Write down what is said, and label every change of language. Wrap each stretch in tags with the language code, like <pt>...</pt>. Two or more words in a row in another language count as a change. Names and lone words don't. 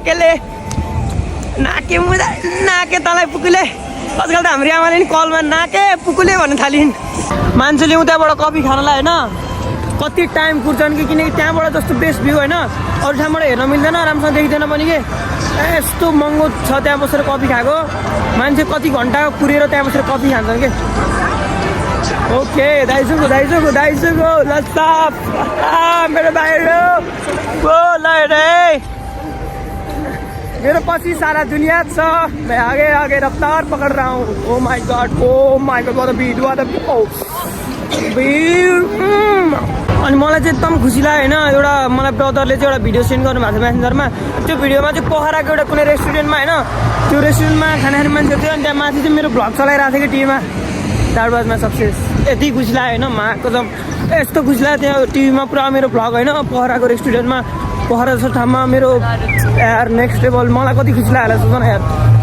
<ne>नाके तँलाई पुकुले आजकल त हाम्रो आमाले नि कलमा नाके पुकुले भन्नु थालिन् मान्छेले उताबाट कफी खानलाई होइन कति टाइम कुर्छन् कि किनकि त्यहाँबाट जस्तो</ne> <en>best view</en> <ne>होइन अरू ठाउँबाट हेर्न मिल्दैन राम्रोसँग देखिँदैन पनि कि यस्तो महँगो छ त्यहाँ बसेर कफी खाएको मान्छे कति घन्टा कुरेर त्यहाँ बसेर कफी खान्छन् कि ओके दाइजुको लस्सा मेरो भाइहरू</ne> <hi>मेरे पास ही सारा दुनिया छ मैं आगे रफ्तार पकड़ रहा हूँ</hi> <en>oh my god what a beat</en> <ne>अनि मलाई चाहिँ एकदम खुसी लाग्यो होइन एउटा मलाई ब्रदरले चाहिँ एउटा भिडियो सेन्ड गर्नुभएको थियो मेसेन्जरमा त्यो भिडियोमा चाहिँ पोखराको एउटा कुनै रेस्टुरेन्टमा होइन त्यो रेस्टुरेन्टमा खाना खाने मान्छे थियो अनि त्यहाँ माथि चाहिँ मेरो भ्लग चलाइरहेको थियो कि टिभीमा</ne> <en>that was my success</en> <ne>यति खुसी लाग्यो होइन माको त यस्तो खुसी लाग्यो त्यहाँ टिभीमा पुरा मेरो भ्लग होइन पोखराको रेस्टुरेन्टमा पोखरा जस्तो ठाउँमा मेरो यार</ne> <en>next level</en> <ne>मलाई कति खुसी लाग्यो सोच न यार</ne>